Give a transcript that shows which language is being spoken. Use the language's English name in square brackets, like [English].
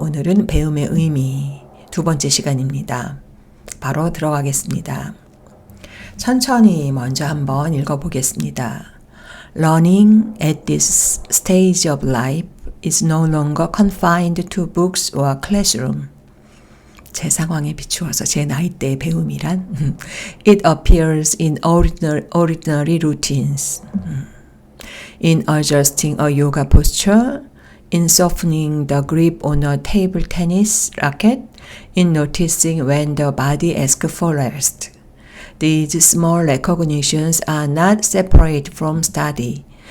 [Korean] 오늘은 배움의 의미 두 번째 시간입니다. 바로 들어가겠습니다. 천천히 먼저 한번 읽어보겠습니다. [English] Learning at this stage of life is no longer confined to books or classroom. [Korean] 제 상황에 비추어서 제 나이대의 배움이란 [English] It appears in ordinary routines. In adjusting a yoga posture, in softening the grip on a table tennis racket, in noticing when the body asks for rest. These small recognitions are not separate from study.